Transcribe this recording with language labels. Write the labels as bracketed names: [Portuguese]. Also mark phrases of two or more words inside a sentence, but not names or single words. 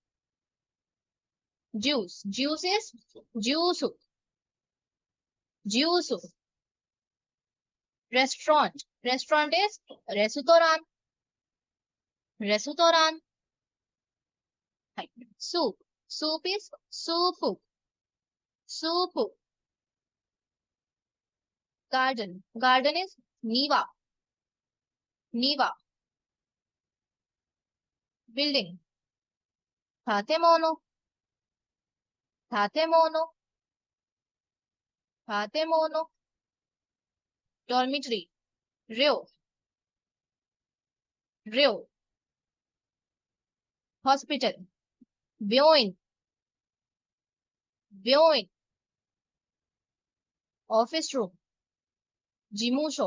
[English] juice, juice is juice, juice, restaurant, restaurant is [Japanese] レストラン、レストラン. [English] Soup. Soup is soup. Soup. Garden. Garden is [Japanese] 庭。庭. [English] Building. Tatemono. [Japanese] 建物。建物. [English] Dormitory. Ryo. Ryo. Hospital. [Japanese] 病院。病院. [English] Office room. Jimusho.